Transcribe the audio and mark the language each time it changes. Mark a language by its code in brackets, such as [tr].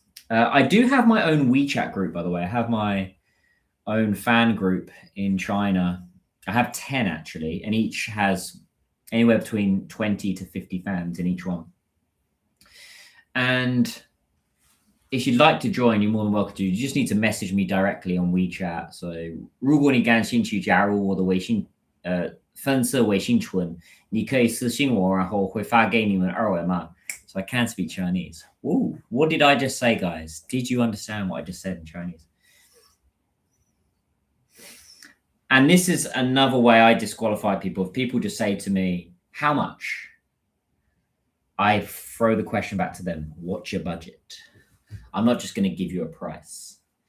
[en] I do have my own WeChat group, by the way. I have my own fan group in China. I have 10 actually, and each has anywhere between 20 to 50 fans in each one. And if you'd like to join, you're more than welcome to. You just need to message me directly on WeChat. [zh] So 如果你感兴趣加入我的微信粉丝微信群，你可以私信我，然后会发给你们二维码。 [en] So I can speak Chinese. Ooh, what did I just say, guys? Did you understand what I just said in Chinese? And this is another way I disqualify people. If people just say to me, how much? I throw the question back to them. What's your budget? I'm not just going to give you a price.